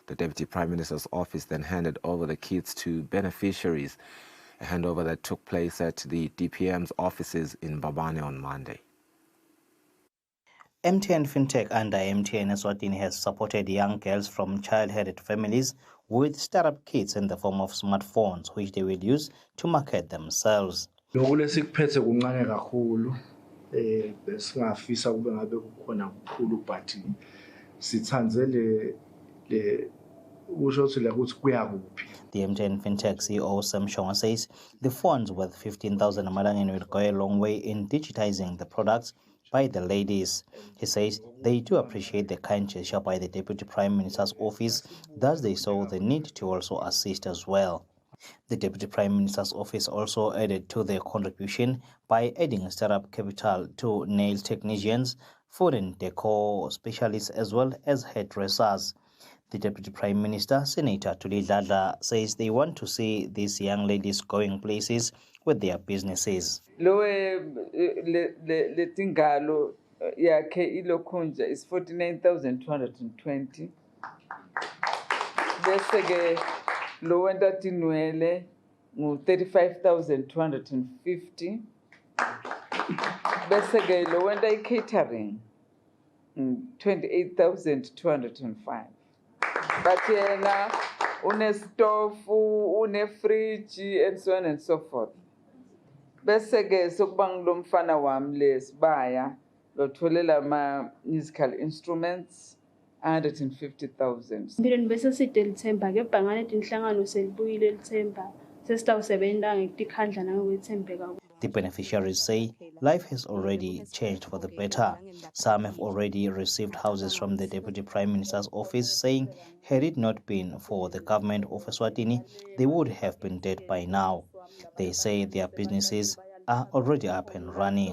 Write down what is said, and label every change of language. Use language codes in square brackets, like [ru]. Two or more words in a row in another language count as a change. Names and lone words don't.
[en] The Deputy Prime Minister's office then handed over the kits to beneficiaries, a handover that took place at the DPM's offices in Babane on Monday. MTN FinTech under MTN Eswatini has supported young girls from child-headed families with startup kits in the form of smartphones, which they will use to market themselves. [ss] Lokhu lesikuphethe kuncane kakhulu besingafisa kube ngabe kukhona kukhulu but sithanze le kusho ukuthi la kuthi kuya kuphi. [en] The MTN FinTech CEO Sam Shonga says the funds worth 15,000 Amalangeni will go a long way in digitizing the products by the ladies. He says they do appreciate the kind gesture by the Deputy Prime Minister's office, thus they saw the need to also assist as well. The Deputy Prime Minister's office also added to their contribution by adding startup capital to nail technicians, food and decor specialists, as well as hairdressers. The Deputy Prime Minister, Senator Tuli Dladla, says they want to see these young ladies going places with their businesses. [ss] Letingalo yakhe ilokhunja is 49,220. Bese ke lo wenda tinwele ngu 35,250. Bese ke lo wenda catering 28,205. But yena une stove, une fridge, [en] and so on and so forth. [ss] Bese ke sokubang lo mfana wami lesibaya lotholela ma [en] musical instruments [ss] 150,000. Impilweni bese side lithemba ke bhangane tinhlangano selibuyile lithemba sesitawusebenza ngekukhandla nangokwethembeka. [en] The beneficiaries say life has already changed for the better. Some have already received houses from the Deputy Prime Minister's office, saying had it not been for the government of Eswatini, they would have been dead by now. They say their businesses are already up and running.